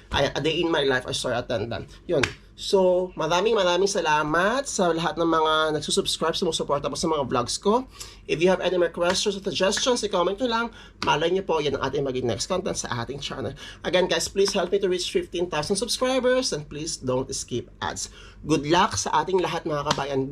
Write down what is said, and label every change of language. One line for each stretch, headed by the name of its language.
English: A day in my life as store attendant.
Filipino: Yun. So, maraming salamat sa lahat ng mga nagsusubscribe, sumusuporta po sa mga vlogs ko.
English: If you have any more questions or suggestions,
Filipino: i-comment nyo lang. Malay nyo po, yan ang ating maging next content sa ating channel.
English: Again, guys, please help me to reach 15,000 subscribers and please don't skip ads. Good luck
Filipino: sa ating lahat, mga kabayan.